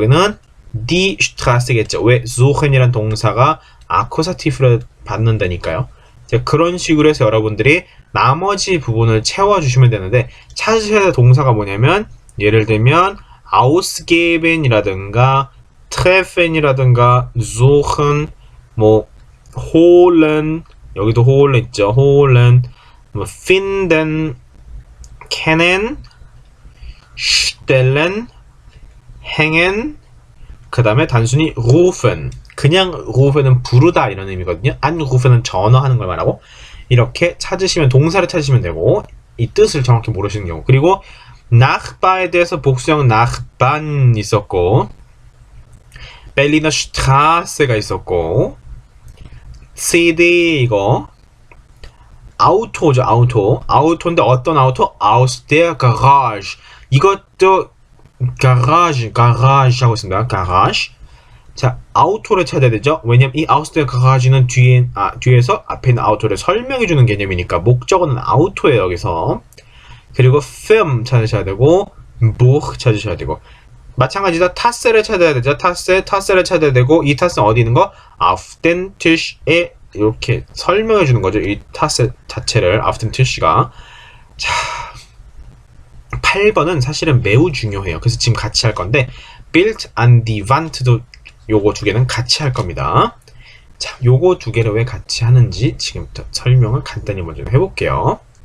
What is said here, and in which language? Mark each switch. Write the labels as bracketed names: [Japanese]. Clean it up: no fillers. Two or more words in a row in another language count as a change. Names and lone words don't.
[Korean] 여기는 [German] die Strasse [Korean] 겠죠. 왜? suchen이란 동사가 아쿠사티브를 받는다니까요. 자, 그런 식으로 해서 여러분들이 나머지 부분을 채워주시면 되는데, 찾으셔야 될 동사가 뭐냐면, 예를 들면 ausgeben이라든가 treffen이라든가 suchen, 뭐 holen, 여기도 holen 있죠. holen, 뭐 finden, kennen, stellen, hängen, 그 다음에 단순히 rufen, 그냥 rufen은 부르다 이런 의미거든요. anrufen은 전화하는 걸 말하고, 이렇게 찾으시면 동사를 찾으시면 되고, 이 뜻을 정확히 모르시는 경우. 그리고 Nachbar에 대해서 복수형 Nachbarn 있었고, Berliner Strasse가 있었고, CD 이거 Auto죠. Auto인데 어떤 Auto? [German] Aus der Garage. [Korean] 이것도 Garage 하고 있습니다. Garage. 자, Auto를 찾아야 되죠. 왜냐면 이 [German] Aus der Garage [Korean] 는 뒤에서 앞에 있는 Auto를 설명해주는 개념이니까 목적어는 Auto예요. 여기서. 그리고 Firm 찾으셔야 되고, Buch 찾으셔야 되고, 마찬가지로 Tasse를 찾아야 되죠. Tasse를 찾아야 되고, 이 Tasse는 어디 있는 거? [German] Auf den Tisch [Korean] 에 이렇게 설명해 주는 거죠. 이 Tasse 자체를 [German] Auf den Tisch [Korean] 가. 자, 8번은 사실은 매우 중요해요. 그래서 지금 같이 할 건데, [German] Bild an die Wand [Korean] 도 요거 두 개는 같이 할 겁니다. 자, 요거 두 개를 왜 같이 하는지 지금부터 설명을 간단히 먼저 해볼게요.